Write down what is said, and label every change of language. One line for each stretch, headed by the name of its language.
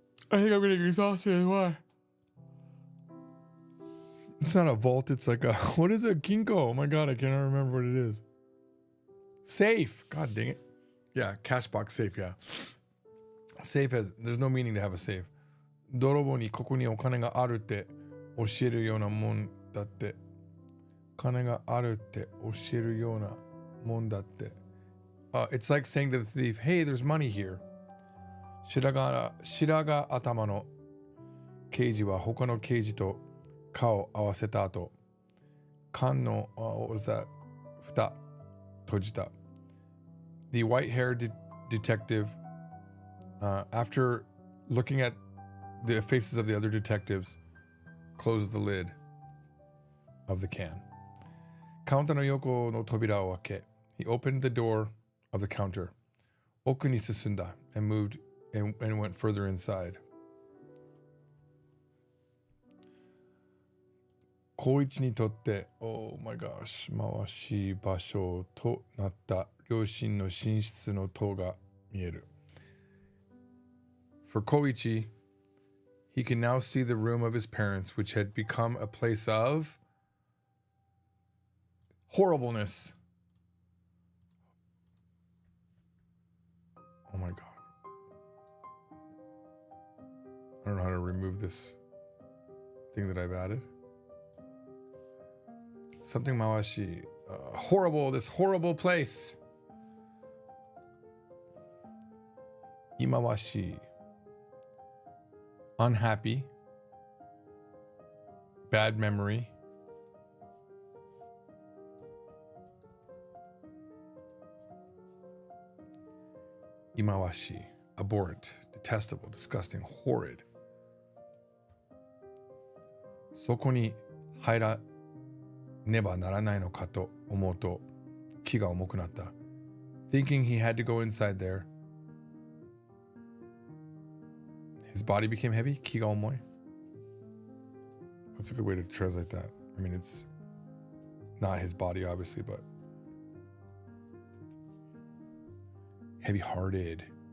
English: I think I'm getting exhausted. Why? It's not a vault. It's like a... What is a Kinko? Oh my god, I cannot remember what it is. Safe. God dang it. Yeah, cash box safe, yeah. Safe has... There's no meaning to have a safe.
Japanese: 泥棒にここにお金があるって教えるようなもんだって。金があるって教えるようなもんだって。
English: It's like saying to the thief, hey, there's money here.
Japanese: 白髪頭の刑事は他の刑事と顔を合わせた後、缶の、
English: what was that?
Japanese: 蓋閉じた。
English: The white-haired detective, after looking at the faces of the other detectives, closed the lid of the can.
Japanese: カウンターの横の扉を開け、
English: he opened the door of the counter.
Japanese: 奥に進んだ
English: and moved and went further inside.
Japanese: 光一にとって、
English: oh my gosh,
Japanese: 回し場所となった両親の寝室の塔が見える。
English: For Koichi, he can now see the room of his parents, which had become a place of horribleness. Oh my god. I don't know how to remove this thing that I've added. Something mawashi. Horrible, this horrible place. Imawashi. Unhappy. Bad memory. Imawashi. Abhorrent. Detestable. Disgusting. Horrid.
Japanese: そこに入らねばならないのかと思うと気が重くなった。
English: Thinking he had to go inside there, his body became heavy.
Japanese: 気が重い.
English: What's a good way to translate that? I mean, it's not his body, obviously, but heavy-hearted.